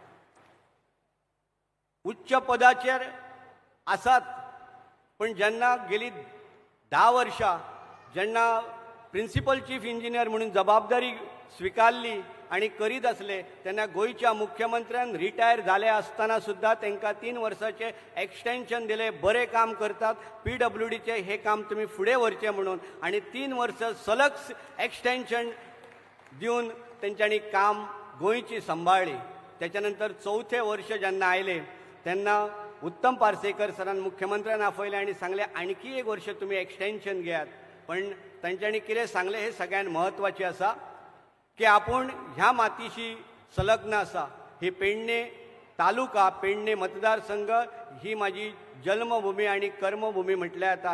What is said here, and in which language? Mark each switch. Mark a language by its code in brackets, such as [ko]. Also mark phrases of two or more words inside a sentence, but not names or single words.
[kok] उच्च पदाचेर आसात पण जेन्ना गेली 10 वर्षां जेन्ना [en] principal chief engineer [kok] म्हणून जबाबदारी स्विकारली आणि करीत असले तेन्ना गोंयच्या मुख्यमंत्र्यान रिटायर जाले आसतना सुद्धा तांकां 3 वर्सांचे एक्सटेन्शन दिले. बरे काम करतात PWDचे हे काम तुम्ही फुडें व्हरचें म्हणून आणि 3 वर्सां सलग एक्सटेन्शन दिवन तेंच्यांनी काम गोंयची सांबाळली. त्याच्यानंतर 4थे वर्ष जेन्ना आयले तेन्ना उत्तम पार्सेकर सरान मुख्यमंत्र्यान आपयलें आणि सांगले आणखी 1 वर्ष तुम्ही एक्सटेन्शन घेयात. पण तांच्यांनी कितें सांगलें हें सगळ्यात महत्वाचें आसा की आपूण ह्या मातीशी संलग्न आसा. ही पेडणे तालुका पेडणे मतदारसंघ ही माझी जन्मभूमी आणि कर्मभूमी म्हटल्यार जाता.